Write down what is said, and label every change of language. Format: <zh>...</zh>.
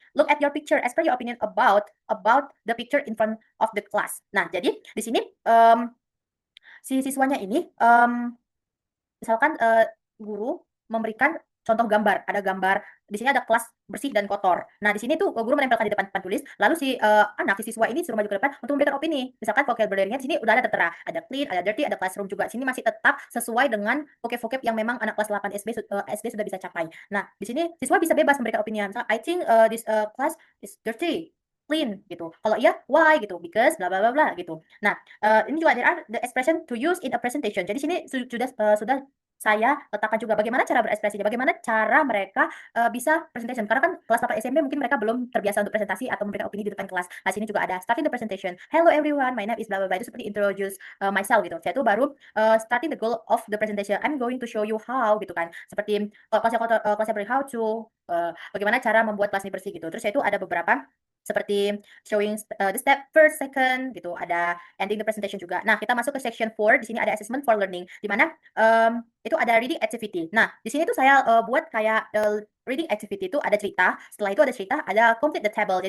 <en>Look at your picture, express your opinion about the picture in front of the class.</en> <id>Nah, jadi di sini si siswanya ini misalkan guru memberikan contoh gambar, ada gambar di sini ada kelas bersih dan kotor. Nah, di sini tuh guru menempelkan di depan tulis, lalu si siswa ini suruh maju ke depan untuk memberikan opini. Misalkan vocabulary-nya di sini udah ada tertera, ada clean, ada dirty, ada classroom juga. Di sini masih tetap sesuai dengan vocab-vocab yang memang anak kelas 8 SD sudah bisa capai. Nah, di sini siswa bisa bebas memberikan opini. Misalkan</id> <en>I think this class is dirty, clean</en> <id>gitu. Kalau iya, why gitu?</id> <en>Because bla bla bla bla gitu.</en> <id>Nah, ini juga</id> <en>there are the expression to use in a presentation.</en> <id>Jadi sini sudah saya letakkan juga bagaimana cara berekspresinya, bagaimana cara mereka bisa presentation. Karena kan kelas 8 SMP mungkin mereka belum terbiasa untuk presentasi atau memberikan opini di depan kelas. Nah, sini juga ada starting the presentation.</id> <en>Hello everyone, my name is blah blah blah.</en> <id>Itu seperti</id> <en>introduce myself gitu.</en> <id>Saya tuh baru</id> <en>starting the goal of the presentation. I'm going to show you how gitu kan.</en> <id>Seperti kelasnya how to bagaimana cara membuat kelas ini bersih gitu. Terus saya itu ada beberapa seperti</id> <en>showing the step first, second</en> <id>gitu. Ada ending the presentation juga. Nah, kita masuk ke section 4. Di sini ada assessment for learning di mana itu ada reading activity. Nah, di sini tuh saya buat kayak reading activity itu ada cerita, setelah itu ada cerita, ada</id> <en>complete the table.</en>